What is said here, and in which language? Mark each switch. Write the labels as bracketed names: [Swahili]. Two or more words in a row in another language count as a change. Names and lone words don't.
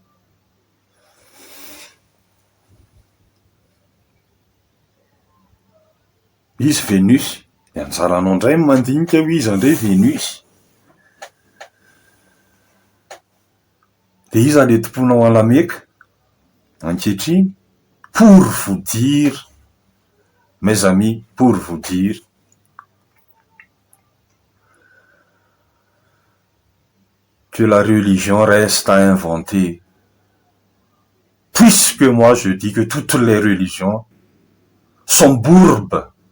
[Malagasy] Izy Vénus. Anjaranao indray mandinika ho izy indray Vénus. Dia iza le tomponao an lameka ankehitriny? [French] Pour vous dire, mes amis, pour vous dire que la religion reste à inventer. Puisque moi je dis que toutes les religions sont bourbes.